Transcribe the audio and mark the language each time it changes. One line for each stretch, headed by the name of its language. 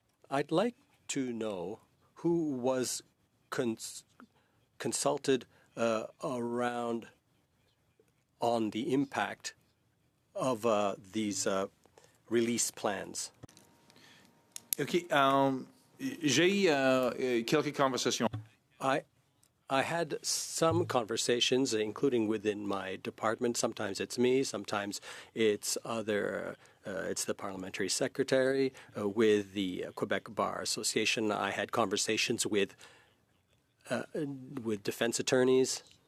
English: I'd like to know who was consulted around on the impact of these release plans.
French: Okay, j'ai quelques conversations.
English: I had some conversations, including within my department. Sometimes it's me, sometimes it's it's the parliamentary secretary. With the Quebec Bar Association, I had conversations with defense attorneys.